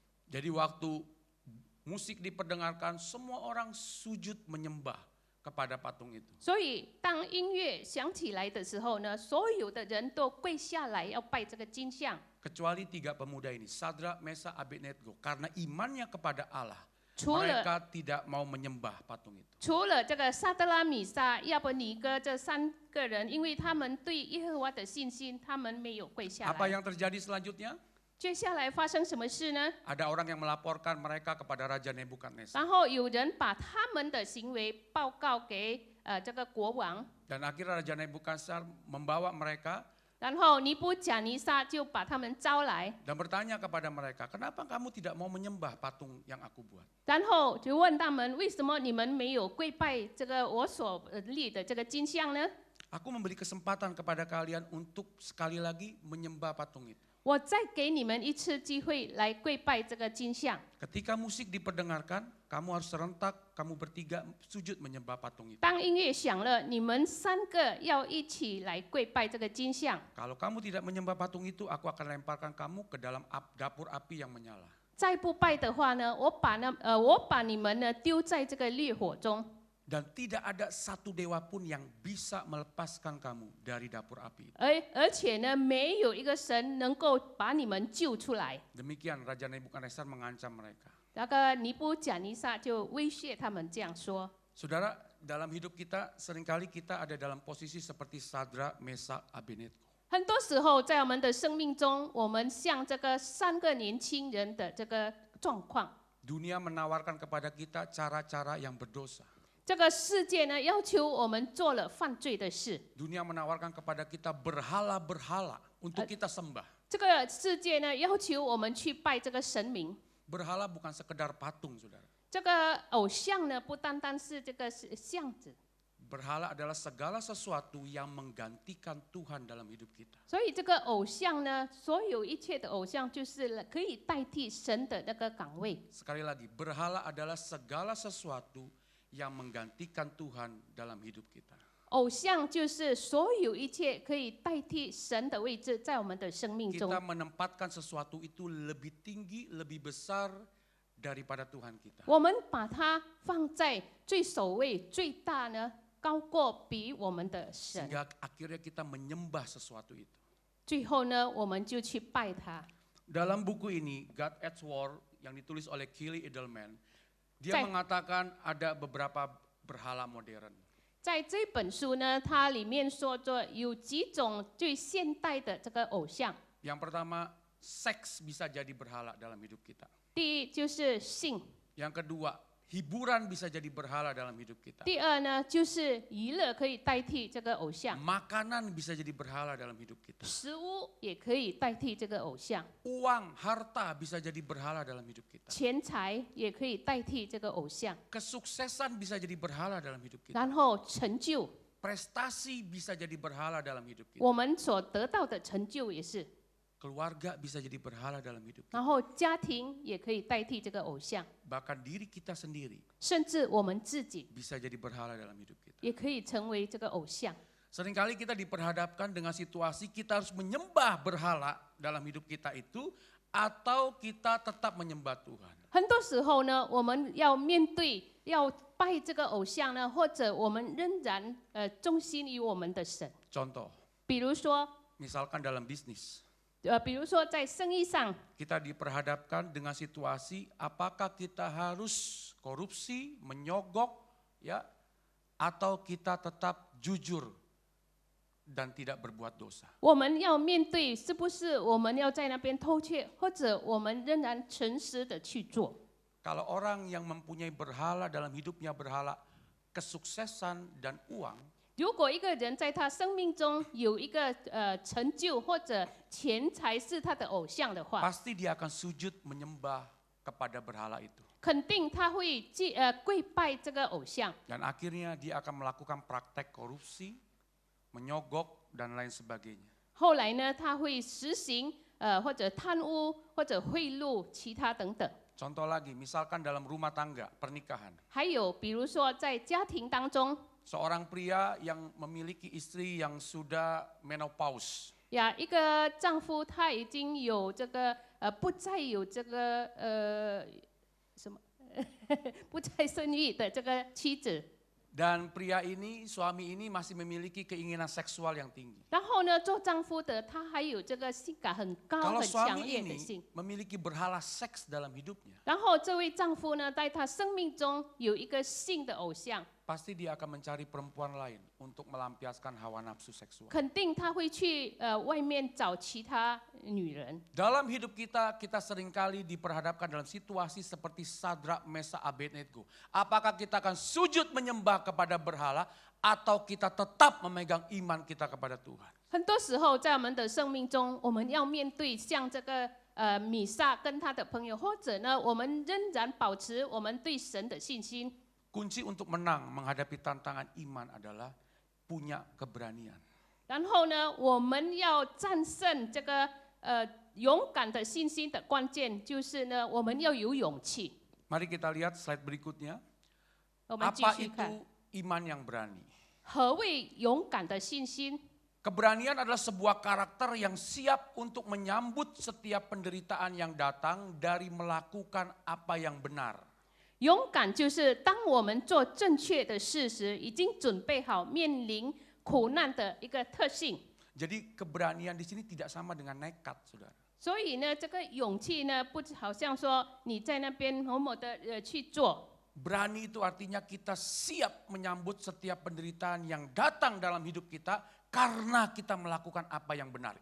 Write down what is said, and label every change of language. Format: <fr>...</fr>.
<id>Jadi waktu musik diperdengarkan, semua orang sujud menyembah kepada patung itu.</id> <zh>所以当音乐响起来的时候呢，所有的人都跪下来要拜这个金像，</zh> <id>Kecuali 3 pemuda ini, Sadrak, Mesak, Abednego. Karena imannya kepada Allah,</id> <zh>除了</zh> <id>mereka tidak mau menyembah patung itu.</id> <zh>除了这个撒德拉米沙、亚伯尼哥这3个人，因为他们对耶和华的信心，他们没有跪下</zh> <id>Apa</id> <zh>来。</zh> <id>yang terjadi selanjutnya?</id> <zh>接下来发生什么事呢？</zh> <id>Ada orang yang melaporkan mereka kepada Raja Nebukadnezar.</id> <zh>然后有人把他们的行为报告给这个国王，</zh> <id>Dan akhirnya Raja Nebukadnezar membawa mereka</id> <zh>然后尼布甲尼撒就把他们招来，</zh> <id>dan bertanya kepada mereka, kenapa kamu tidak mau menyembah patung yang aku buat?</id> <zh>然后就问他们为什么你们没有跪拜这个我所立的这个金像呢？</zh> <id>Aku memberi kesempatan kepada kalian untuk sekali lagi menyembah patung itu.</id> <zh>我再给你们一次机会来跪拜这个金像。</zh> <id>Ketika musik diperdengarkan, kamu harus serentak, kamu bertiga sujud menyembah patung itu.</id> <zh>当音乐响了，你们3个要一起来跪拜这个金像。</zh> <id>Kalau kamu tidak menyembah patung itu, aku akan lemparkan kamu ke dalam dapur api yang menyala.</id> <zh>再不拜的话呢，我把你们呢丢在这个烈火中。</zh> <id>Dan tidak ada satu dewa pun yang bisa melepaskan kamu dari dapur api itu.</id> <zh>而且呢，没有一个神能够把你们救出来。</zh> <id>Demikian Raja Nebukadnezar mengancam mereka.</id> <zh>那个尼布甲尼撒就威胁他们这样说。</zh> <id>Saudara, dalam hidup kita seringkali kita ada dalam posisi seperti Sadrak, Mesak, Abednego.</id> <zh>很多时候，在我们的生命中，我们像这个3个年轻人的这个状况。</zh> <id>Dunia menawarkan kepada kita cara-cara yang berdosa.</id> <zh>这个世界呢，要求我们做了犯罪的事。</zh> <id>Dunia menawarkan kepada kita berhala-berhala untuk kita sembah.</id> <zh>这个世界呢，要求我们去拜这个神明。</zh> <id>Berhala bukan sekedar patung, saudara.</id> <zh>这个偶像呢，不单单是这个像子，</zh> <id>Berhala adalah segala sesuatu yang menggantikan Tuhan dalam hidup kita.</id> <zh>所以这个偶像呢，所有一切的偶像就是可以代替神的那个岗位。</zh> <id>Sekali lagi, berhala adalah segala sesuatu yang menggantikan Tuhan dalam hidup kita.</id> <zh>偶像就是所有一切可以代替神的位置在我们的生命中。</zh> <id>Kita menempatkan sesuatu itu lebih tinggi, lebih besar daripada Tuhan kita.</id> <zh>我们把它放在最首位、最大呢，高过比我们的神。</zh> <id>Sehingga akhirnya kita menyembah sesuatu itu.</id> <zh>最后呢，我们就去拜他。</zh> <id>Dalam buku ini, God at War, yang ditulis oleh Kelly Edelman, dia Cek. mengatakan ada beberapa berhala modern.</id> <zh>在这本书呢，它里面说着有几种最现代的这个偶像。</zh> <id>Yang pertama, seks bisa jadi berhala dalam hidup kita.</id> <zh>第一就是性，</zh> <id>Yang kedua, hiburan bisa jadi berhala dalam hidup kita.</id> <zh>第二呢就是娱乐可以代替这个偶像，</zh> <id>Makanan bisa jadi berhala dalam hidup kita.</id> <zh>食物也可以代替这个偶像，</zh> <id>Uang, harta bisa jadi berhala dalam hidup kita.</id> <zh>钱财也可以代替这个偶像，</zh> <id>Kesuksesan bisa jadi berhala dalam hidup kita.</id> <zh>然后成就，</zh> <id>Prestasi bisa jadi berhala dalam hidup kita.</id> <zh>我们所得到的成就也是，</zh> <id>Keluarga bisa jadi berhala dalam hidup kita.</id> <zh>然后家庭也可以代替这个偶像，</zh> <id>Bahkan diri kita sendiri</id> <zh>甚至我们自己</zh> <id>bisa jadi berhala dalam hidup kita.</id> <zh>也可以成为这个偶像。</zh> <id>Seringkali kita diperhadapkan dengan situasi kita harus menyembah berhala dalam hidup kita itu atau kita tetap menyembah Tuhan.</id> <zh>很多时候呢，我们要面对要拜这个偶像呢，或者我们仍然忠心于我们的神。</zh> <id>Contoh,</id> <zh>比如说，</zh> <id>misalkan dalam bisnis,</id> <zh>比如说在生意上，</zh> <id>kita diperhadapkan dengan situasi apakah kita harus korupsi, menyogok, ya, atau kita tetap jujur dan tidak berbuat dosa.</id> <zh>我们要面对是不是我们要在那边偷窃，或者我们仍然诚实的去做。</zh> <id>Kalau orang yang mempunyai berhala dalam hidupnya berhala kesuksesan dan uang,</id> <zh>如果一个人在他生命中有一个成就或者钱财是他的偶像的话，</zh> <id>pasti dia akan sujud menyembah kepada berhala itu.</id> <zh>肯定他会跪拜这个偶像，</zh> <id>Dan akhirnya dia akan melakukan praktek korupsi, menyogok, dan lain sebagainya.</id> <zh>后来呢，他会实行或者贪污或者贿赂其他等等。</zh> <id>Contoh lagi, misalkan dalam rumah tangga, pernikahan.</id> <zh>还有比如说在家庭当中，</zh> <id>Seorang pria yang memiliki istri yang sudah menopause.</id> <zh>呀，一个丈夫他已经有这个不再有这个什么不再生育的这个妻子，</zh> <id>Dan pria ini, suami ini masih memiliki keinginan seksual yang tinggi.</id> <zh>然后呢，做丈夫的他还有这个性感很高、</zh> <id>Kalau</id> <zh>很强</zh> <id>suami</id> <zh>烈的</zh> <id>ini</id> <zh>性。</zh> <id>memiliki berhala seks dalam hidupnya,</id> <zh>然后这位丈夫呢，在他生命中有一个性的偶像，</zh> <id>pasti dia akan mencari perempuan lain untuk melampiaskan hawa nafsu seksual.</id> <zh>肯定他会去外面找其他女人。</zh> <id>Dalam hidup kita, kita seringkali diperhadapkan dalam situasi seperti Sadrak, Mesak, Abednego. Apakah kita akan sujud menyembah kepada berhala atau kita tetap memegang iman kita kepada Tuhan?</id> <zh>很多时候，在我们的生命中，我们要面对像这个米撒跟他的朋友，或者呢，我们仍然保持我们对神的信心。</zh> <id>Kunci untuk menang menghadapi tantangan iman adalah punya keberanian.</id> <zh>然后呢，我们要战胜这个勇敢的信心的关键，就是呢，我们要有勇气。</zh> <id>Mari kita lihat slide berikutnya.</id> <zh>我们继</zh> <id>Apa</id> <zh>续看，</zh> <id>itu iman yang berani?</id> <zh>何谓勇敢的信心？</zh> <id>Keberanian adalah sebuah karakter yang siap untuk menyambut setiap penderitaan yang datang dari melakukan apa yang benar.</id> <zh>勇敢就是当我们做正确的事时，已经准备好面临苦难的一个特性。</zh> <id>Jadi keberanian di sini tidak sama dengan nekat, saudara.</id> <zh>所以呢，这个勇气呢，不好像说你在那边某某的去做。</zh> <id>Berani itu artinya kita siap menyambut setiap penderitaan yang datang dalam hidup kita karena kita melakukan apa yang benar.</id>